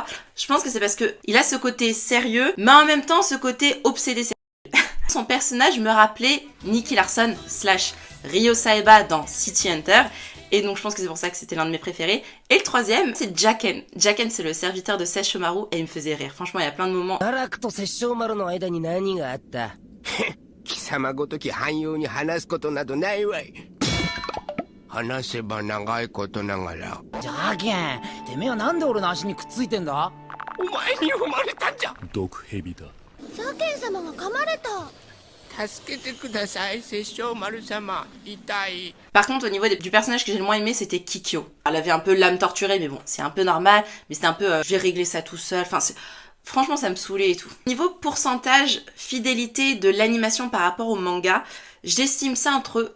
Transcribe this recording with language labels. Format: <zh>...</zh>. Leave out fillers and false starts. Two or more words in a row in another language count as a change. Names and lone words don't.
<fr>Je pense que c'est parce que il a ce côté sérieux, mais en même temps ce côté obsédé. Son personnage me rappelait Nicky Larson / Ryo Saeba dans City Hunter, et donc je pense que c'est pour ça que c'était l'un de mes préférés. Et le troisième, c'est Jaken. Jaken, c'est le serviteur de Sesshomaru, et il me faisait rire. Franchement, il y a plein de moments.</fr> <ja>貴様ごとき汎用に話すことなどないわい。話せば長いことながら。ジャケン、てめえはなんで俺の足にくっついてんだ？お前に生まれたんじゃ。毒蛇だ。ジャケン様が噛まれた。助けてください、殺生丸様。痛い。</ja> <fr>Par contre, au niveau du personnage que j'ai le moins aimé, c'était Kikyo. Elle avait un peu l'âme torturée, mais bon, c'est un peu normal. Mais c'était un peu, je vais régler ça tout seul. Enfin, franchement, ça me saoulait et tout. Niveau pourcentage, fidélité de l'animation par rapport au manga, j'estime ça entre</fr>